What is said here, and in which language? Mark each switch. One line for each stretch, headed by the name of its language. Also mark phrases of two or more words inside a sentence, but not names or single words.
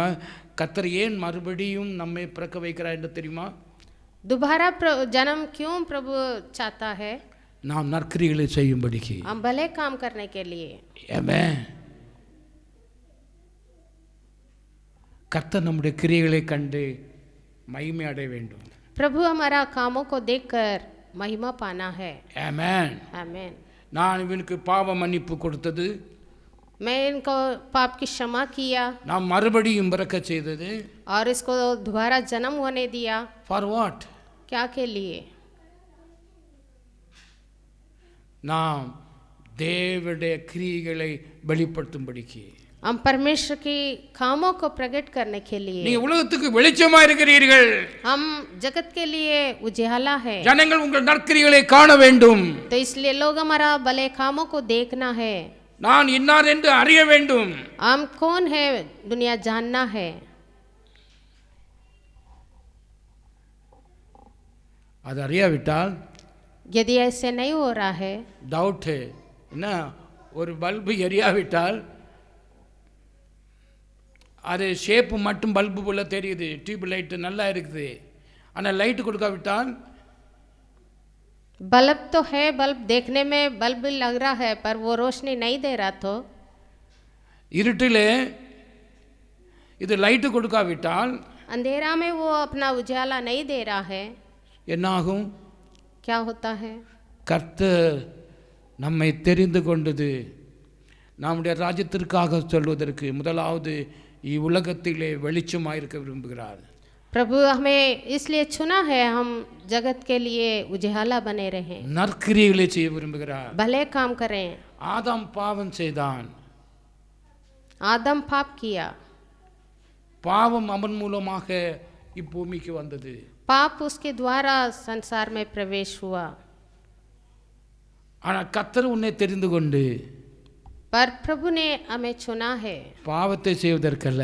Tamil: கர்த்தர் ஏன் மறுபடியும் நம்மை பிறக்க வைக்கிறார் என்று தெரியுமா?
Hindi: दोबारा जन्म क्यों प्रभु चाहता है?
Tamil: நாம் நற்கிரியைகளை செய்யும்படிக்கு.
Hindi: हम भले काम करने के लिए।
Tamil: ஆமென். கர்த்தர் நம்முடைய கிரியைகளை கண்டு மகிமை அடைய வேண்டும்.
Hindi: प्रभु हमारा कामों को देखकर महिमा पाना है।
Tamil: ஆமென்.
Hindi: आमेन।
Tamil: நான் இவனுக்கு பாவ மன்னிப்பு கொடுத்தது,
Hindi: मैं इनको पाप की क्षमा किया
Tamil: நாம் மறுபடியும் பிறக்க செய்தது.
Hindi: और इसको दोबारा जन्म होने दिया।
English: for what?
Hindi: क्या के लिए?
Tamil: நாம் தேவனுடைய கிரியைகளை வெளிப்படுத்தும்படிக்கு.
Hindi: हम परमेश्वर की कामों को प्रकट करने के लिए।
Tamil: நீங்க உலகத்துக்கு வெளிச்சமா இருக்கிறீர்கள்.
Hindi: हम जगत के लिए उजाला है।
Tamil: ஜனங்கள் உங்கள் நற்கிரியைகளை காண வேண்டும்.
Hindi: तो इसलिए लोग हमारा भले कामों को देखना है।
Tamil: நான் இன்னார் என்று அறிய வேண்டும்.
Hindi: हम कौन है दुनिया जानना है।
Tamil: அது அறியாவிட்டால்
Hindi: यदि ऐसे नहीं हो रहा है,
Tamil: டவுட் என்ன, ஒரு பல்பு எரியாவிட்டால் அது ஷேப்பு மட்டும் பல்பு போல தெரியுது,
English: tube light
Tamil: நல்லா இருக்குது, ஆனால் லைட்டு கொடுக்காவிட்டால்
Hindi: बल्ब तो है, बल्ब देखने में बल्ब लग रहा है पर वो रोशनी नहीं दे रहा, तो
Tamil: இருட்டில் இது லைட்டு கொடுக்காவிட்டால்
Hindi: अंधेरा में वो अपना उजाला नहीं दे रहा है,
Tamil: என்னாகும்?
Hindi: क्या होता है?
Tamil: கர்த்தர் நம்மை தெரிந்து கொண்டது நம்முடைய ராஜ்யத்திற்காக சொல்வதற்கு முதலாவது இவ்வுலகத்திலே வெளிச்சமாயிருக்க விரும்புகிறார்.
Hindi: प्रभु हमें इसलिए चुना है हम जगत के लिए उजाला बने रहें,
Tamil: நற்கிரியைகளை செய்ய விரும்புகிறார்.
Hindi: भले काम करें।
Tamil: ஆதாம் பாவம் செய்தான்,
Hindi: आदम पाप किया,
Tamil: பாவம் அவன் மூலமாக இப்பூமிக்கு வந்தது.
Hindi: पाप उसके द्वारा संसार में प्रवेश हुआ।
Tamil: ஆனால் கர்த்தர் உன்னை தெரிந்து கொண்டு
Hindi: पर प्रभु ने हमें चुना है
Tamil: பாவத்தை செய்வதற்கல்ல,